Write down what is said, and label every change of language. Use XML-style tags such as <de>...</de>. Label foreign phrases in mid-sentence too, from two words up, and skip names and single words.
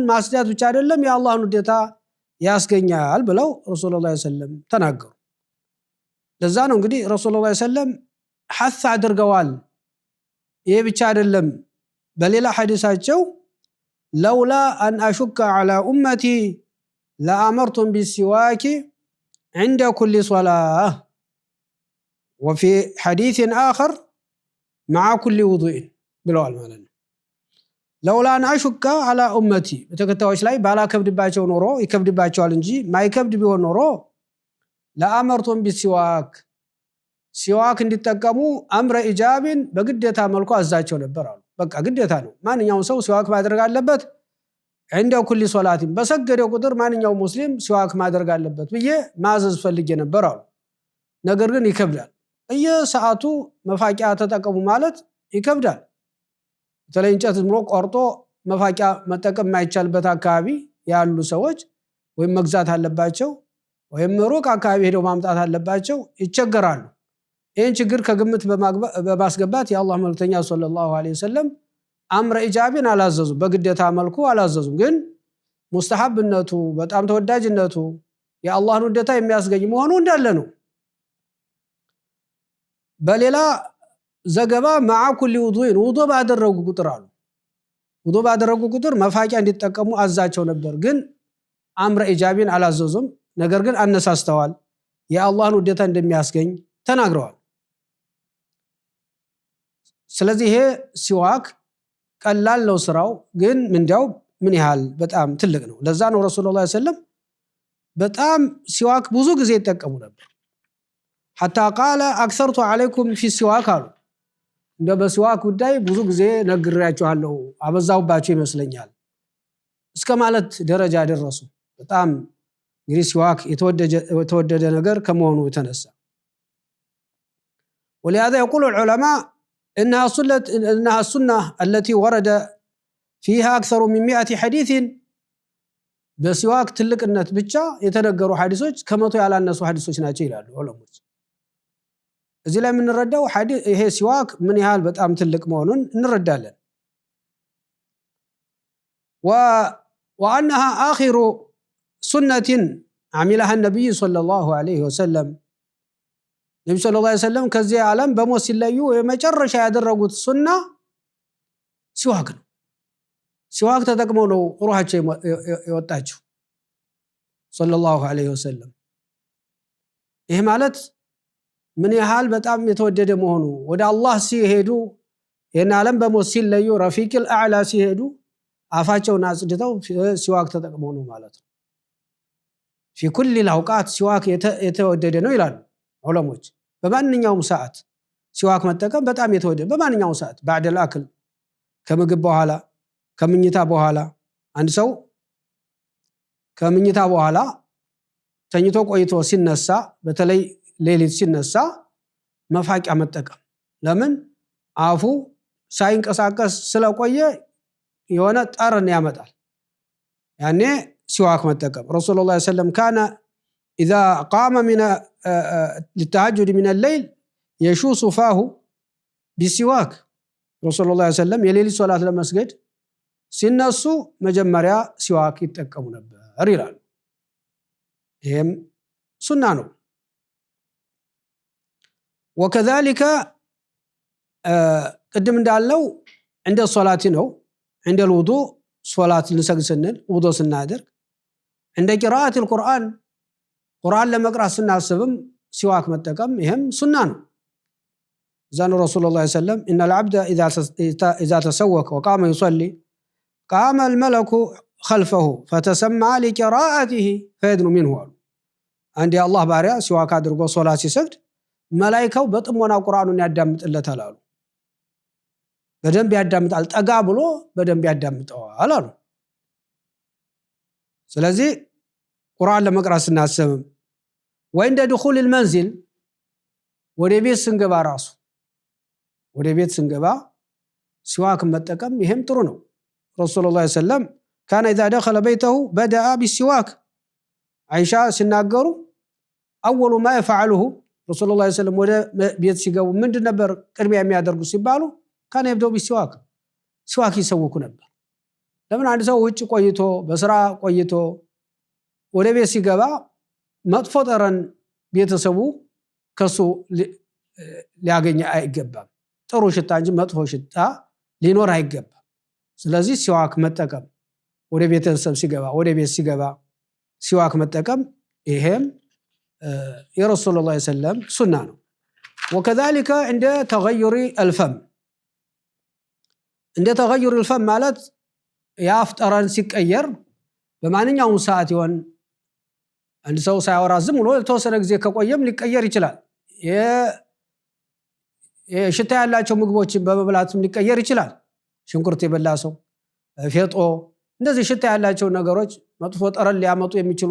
<am>ማስዳት ብቻ አይደለም የአላህን ውዴታ ያስገኛል ብለው</am> <ar>رسول الله صلى الله عليه وسلم</ar> <am>ተናገሩ። ለዛ ነው እንግዲህ</am> <ar>رسول الله صلى الله عليه وسلم</ar> <am>ሐስ አድርገዋል። ይሄ ብቻ አይደለም። በሌላ ሐዲሳቸው</am> <ar>لولا أن أشق على أمتي لأمرتهم بالسواك عند كل صلاة وفي حديث آخر مع كل وضوء</ar> <am>ብለዋል ማለት ነው።</am> <ar>لولا أن أشك على أمتي</ar> <am>በተከታዮች ላይ ባላከብድባቸው ኖሮ ይከብድባቸዋል እንጂ ማይከብድ ቢሆን ኖሮ</am> <ar>لأمرتهم بالسواك</ar> <am>ሲዋክ እንዲጠቀሙ</am> <ar>أمر إيجاب</ar> <am>በግዴታ መልኩ አዛቸው ነበር አሉ። በቃ ግዴታ ነው። ማንኛውም ሰው ሲዋክ ማድረግ አለበት።</am> <ar>عند كل صلاة</ar> <am>በሰገደ ቁጥር ማንኛውም ሙስሊም ሲዋክ ማድረግ አለበት ብዬ ማዘዝ ፈልጌ ነበር አሉ። ነገር ግን ይከብዳል። በየሰዓቱ መፋቂያ ተጠቀሙ ማለት ይከብዳል። በተለይ እንጨት ዝም ብሎ ቆርጦ መፋቂያ መጠቀም የማይቻልበት አካባቢ ያሉ ሰዎች ወይም መግዛት አለባቸው ወይም ሩቅ አካባቢ ሄደው ማምጣት አለባቸው፣ ይቸገራሉ። ይህን ችግር ከግምት በማስገባት የአላህ መልእክተኛ</am> <ar>صلى الله عليه وسلم أمر إيجاب</ar> <am>አላዘዙ፣ በግዴታ መልኩ አላዘዙም። ግን ሙስተሐብነቱ በጣም ተወዳጅነቱ የአላህን ውዴታ የሚያስገኝ መሆኑ እንዳለ ነው። በሌላ ዘገባ</am> <ar>مع كل وضوء</ar> <am>ውዱእ ባደረጉ ቁጥር አሉ ውዱእ ባደረጉ ቁጥር መፋቂያ እንዲጠቀሙ አዛቸው ነበር። ግን</am> <ar>أمر إيجاب</ar> <am>አላዘዙም። ነገር ግን አነሳስተዋል። የአላህን ውዴታ እንደሚያስገኝ ተናግረዋል። ስለዚህ ይሄ ሲዋክ ቀላል ነው ስራው፣ ግን ምንዳው ምን ያህል በጣም ትልቅ ነው። ለዛ ነው</am> <ar>رسول الله صلى الله عليه وسلم</ar> <am>በጣም ሲዋክ ብዙ ጊዜ ይጠቀሙ ነበር።</am> <ar>حتى قال اكثرت عليكم في السواك</ar> <am>አሉ። እንደ በሲዋክ ጉዳይ ብዙ ጊዜ ነግሬያችኋለሁ፣ አበዛውባችሁ ይመስለኛል እስከ ማለት ደረጃ ደረሱ። በጣም እንግዲህ ሲዋክ የተወደደ ነገር ከመሆኑ የተነሳ</am> <ar>ولهذا يقول العلماء إنها السنة التي ورد فيها أكثر من 100 حديث</ar> <am>በሲዋክ ትልቅነት ብቻ የተነገሩ ሐዲሶች ከመቶ ያላነሱ ሐዲሶች ናቸው ይላሉ ዑለሞች። እዚህ ላይ የምንረዳው ይሄ ሲዋክ ምን ያህል በጣም ትልቅ መሆኑን እንረዳለን።</am> <ar>وأنها آخر سنة عملها النبي صلى الله عليه وسلم النبي صلى الله عليه وسلم</ar> <am>ከዚህ ዓለም በሞት ሲለዩ</am> <ar>የመጨረሻ</ar> <am>ያደረጉት ሱና ሲዋክ ነው ሲዋክ ተጠቅመው ነው ሩሃቸው የወጣቸው</am> <ar>صلى الله عليه وسلم</ar> <am>ይሄ ማለት ምን ያህል በጣም የተወደደ መሆኑ ወደ አላህ ሲሄዱ የና ዓለም በሞት ሲለዩ</am> <ar>الرفيق الأعلى</ar> <am>ሲሄዱ አፋቸውን አጽድተው ሲዋክ ተጠቅመው ነው ማለት ነው</am> <ar>في كل الاوقات</ar> <am>ሲዋክ የተወደደ ነው ይላሉ ዑለሞች በማንኛውም ሰዓት ሲዋክ መጠቀም በጣም የተወደደ በማንኛውም ሰዓት</am> <ar>بعد الاكل</ar> <am>ከምግብ በኋላ ከምኝታ በኋላ አንድ ሰው ከምኝታ በኋላ ተኝቶ ቆይቶ ሲነሳ በተለይ ሌሊት ሲነሳ መፋቂያ መጠቀም ለምን አፉ ሳይንቀሳቀስ ስለቆየ የሆነ ጠረን ያመጣል ያኔ ሲዋክ መጠቀም</am> <ar>رسول الله صلى الله عليه وسلم</ar> <am>ካነ</am> <ar>اذا قام من للتهجد من الليل يشوص فاه بسواك رسول الله صلى الله عليه وسلم</ar> <am>የሌሊት ሶላት ለመስገድ ሲነሱ መጀመሪያ ሲዋክ ይጠቀሙ ነበር ይላል ይሄም ሱና ነው</am> <ar>وكذلك قدم እንዳለው عند الصلاه ነው عند الوضوء</ar> <am>ሶላት ልንሰግድ ስንል ውዱእ ስናደርግ</am> <ar>عند قراءه</ar> <am>القرآن ቁርአን ለመቅራት ስናስብም ሲዋክ መጠቀም ይሄም ሱና ነው</am> <ar>زان رسول الله صلى الله عليه وسلم ان العبد اذا تسوك وقام يصلي قام الملك خلفه فتسمع لقراءته فيدن منه عند الله</ar> <am>ባሪያ ሲዋክ አድርጎ ሶላት ሲሰግድ መላእክቱ በጥሞና ቁርአኑን ያዳምጥለታል አሉ በደንብ ያዳምጣል ጠጋ ብሎ በደንብ ያዳምጠዋል አሉ ስለዚህ ቁርአን ለመቅራት ስናስብ ወንደ</am> <ar>دخول المنزل</ar> <am>ወደ ቤት ስንገባ ራሱ ወደ ቤት ስንገባ ሲዋክ መጠቀም ይሄም ጥሩ ነው</am> <ar>رسول الله صلى الله عليه وسلم كان اذا دخل بيته بدا بالسواك</ar> <am>አይሻ ሲናገሩ</am> <ar>اول ما يفعله رسول الله صلى الله عليه وسلم</ar> <am>ወደ ቤት ሲገቡ ምንድን ነበር ቅድሚያ የሚያደርጉ ሲባሉ</am> <ar>كان يبدأ بالسواك</ar> <am>ሲዋክ ይሰውኩ ነበር ለምን አንድ ሰው ውጭ ቆይቶ በስራ ቆይቶ ወደ ቤት ሲገባ መጥፎ ጠረን ቤተሰቡ ከሱ ሊያገኝ አይገባም ጥሩ ሽታ እንጂ መጥፎ ሽታ ሊኖር አይገባም ስለዚህ ሲዋክ መጠቀም ወደ ቤተሰብ ሲገባ ወደ ቤት ሲገባ ሲዋክ መጠቀም ይሄም የረሱላህ</am> <ar>صلى الله عليه وسلم</ar> <am>ሱና ነው</am> <ar>وكذلك عند تغير الفم عند تغير الفم</ar> <am>ማለት የአፍ ጠረን ሲቀየር በማንኛውም ሰዓት ይሆን አንድ ሰው ሳይወራ ዝም ብሎ ተወሰነ ጊዜ ከቆየም ሊቀየር ይችላል የሽታ ያላቸው ምግቦችን በመብላትም ሊቀየር ይችላል ሽንኩርት የበላ ሰው ፌጦ እንደዚህ ሽታ ያላቸው ነገሮች መጥፎ ጠረን ሊያመጡ የሚችሉ</am>